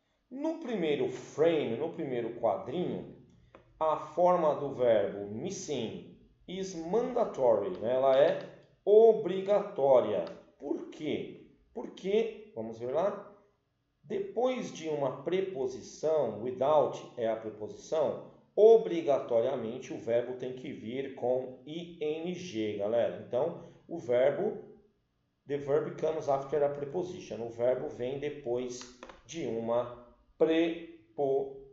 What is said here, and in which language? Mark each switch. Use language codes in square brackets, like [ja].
[pt] No primeiro frame, no primeiro quadrinho, a forma do verbo [en] missing is mandatory, [pt] ela é obrigatória. Por quê? Porque, vamos ver lá, depois de uma preposição, without é a preposição, obrigatoriamente o verbo tem que vir com ing, galera. Então, o verbo, [en] the verb comes after a preposition. [pt] O verbo vem depois de uma preposição.